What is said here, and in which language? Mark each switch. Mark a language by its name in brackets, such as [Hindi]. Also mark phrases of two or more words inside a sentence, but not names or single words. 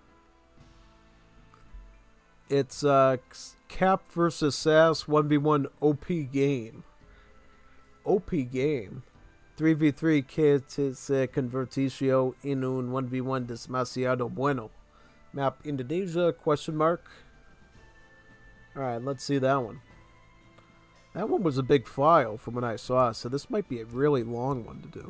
[English] It's Cap versus Sass 1v1 OP game. OP game. [Spanish] 3v3 que se converticio en un 1v1 demasiado bueno. [English] Map Indonesia, question mark. Alright, let's see that one. That one was a big file from what I saw, so this might be a really long one to do.